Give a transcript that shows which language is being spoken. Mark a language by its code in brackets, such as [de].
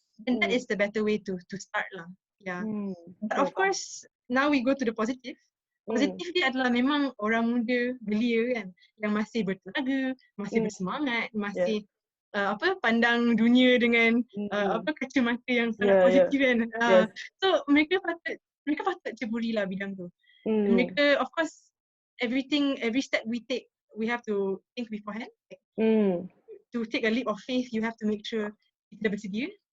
[en] And that is the better way to start lah. Yeah. But of course, now we go to the positive. [ms] Positif dia adalah memang orang muda belia kan, yang masih bertenaga, masih bersemangat, masih pandang dunia dengan kacamata yang sangat positif kan. So mereka patut ceburilah bidang tu. [en] Mereka, of course, every step we take, we have to think beforehand. To take a leap of faith, you have to make sure [ms] kita bersedia.